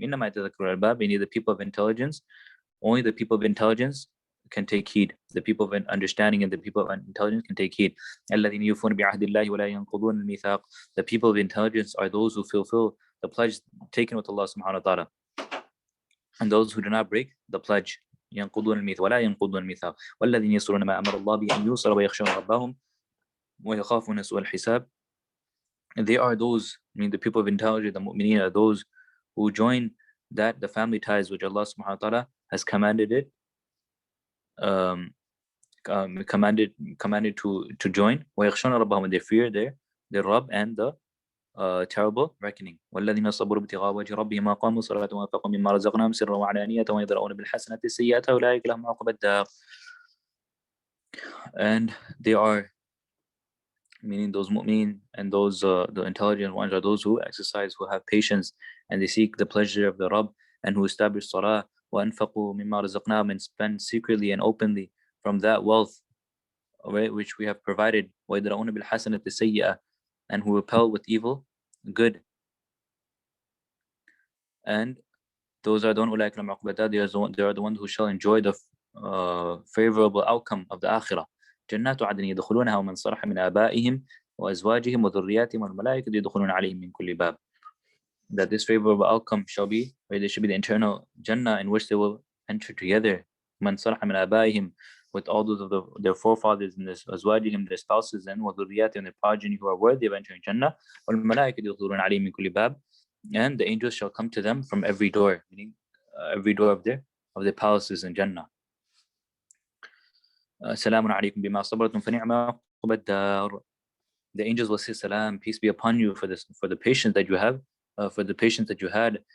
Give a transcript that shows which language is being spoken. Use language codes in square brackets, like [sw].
[ar] إِنَّمَا يَتَذَكَّرُ الْأَلْبَابُ, [en] meaning the people of intelligence. Only the people of intelligence can take heed. The people of understanding and the people of intelligence can take heed. [ar] الَّذِينَ يُوفُونَ بِعَهْدِ اللَّهِ وَلَا يَنْقُضُونَ الْمِيثَاقَ. [en] The people of intelligence are those who fulfill the pledge taken with Allah subhanahu wa ta'ala. And those who do not break the pledge. [ar] ينقضون الميثاق ولا ينقضون الميثاق والذين يصلون ما أمر الله به أن يوصل ويخشون ربهم ويخافون سوء الحساب. [en] And they are those, I mean the people of intelligence, the mu'mineen, are those who join that the family ties which Allah subhanahu wa ta'ala has commanded it, commanded to join. [ar] ويخشون ربهم, [en] and they fear their Rabb and the terrible reckoning. [ar] والذين صبروا ابتغاء وجه ربهم وأقاموا الصلاة وأنفقوا مما رزقناهم سرا وعلانية ويدرؤون بالحسنة السيئة أولئك لهم عقبى الدار. [en] And they are, meaning those mu'min and those the intelligent ones, are those who exercise, who have patience, and they seek the pleasure of the Rabb, and who establish salah, [ar] وأنفقوا مما رزقناهم, [en] and spend secretly and openly from that wealth, right, which we have provided. [ar] ويدرؤون بالحسنة السيئة, [en] and who repel with evil good. And those are the ones they are the ones who shall enjoy the favorable outcome of the akhirah. [ar] جنات عدن يدخلونها ومن صلح من آبائهم وأزواجهم وذرياتهم والملائكة يدخلون عليهم من كل باب. [en] That this favorable outcome shall be, right, there should be the eternal Jannah in which they will enter together. [ar] من صلح من آبائهم, [en] with all those of their forefathers and their أزواجهم, their spouses, and وذرياتهم, and their progeny who are worthy of entering Jannah. [ar] والملائكة يدخلون عليهم من كل باب. [en] And the angels shall come to them from every door, meaning every door of their palaces in Jannah. [ar] Salamun alaykum bima sabartum fa ni'ma uqba ad-dar. [en] The angels will say, Salam, peace be upon you for the patience that you have, for the patience that you had.